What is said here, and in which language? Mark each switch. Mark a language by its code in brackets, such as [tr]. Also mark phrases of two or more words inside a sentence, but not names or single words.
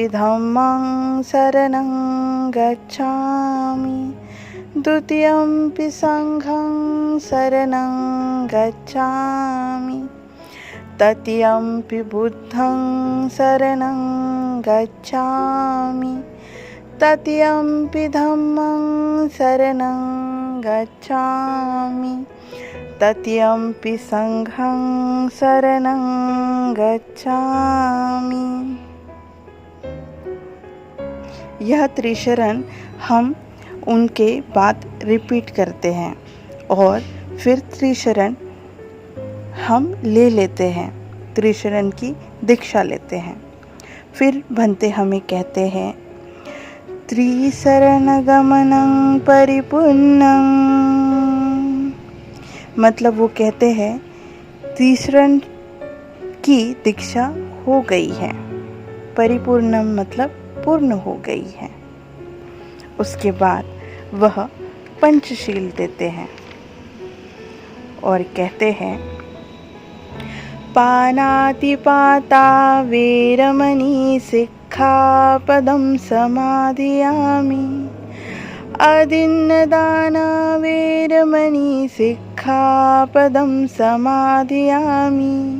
[pi] धम्मं शरणं गच्छामि, द्वितीयंपि संघं शरणं गच्छामि, तृतीयंपि बुद्धं शरणं गच्छामि, तृतीयंपि धम्मं शरणं गच्छामि, तृतीयंपि संघं शरणं गच्छामि। [hi] यह त्रिशरण हम उनके बाद रिपीट करते हैं और फिर त्रिशरण हम ले लेते हैं, त्रिशरण की दीक्षा लेते हैं। फिर भंते हमें कहते हैं, [pi] त्रिशरण गमनं परिपूर्णं। [hi] मतलब वो कहते हैं त्रिशरण की दीक्षा हो गई है, परिपूर्णम मतलब पूर्ण हो गई है। उसके बाद वह पंचशील देते हैं और कहते हैं, [pi] पानातिपाता वेरमणि सिक्खापदं समाधियामि, अदिन्नदाना वेरमणि सिक्खापदं समाधियामि,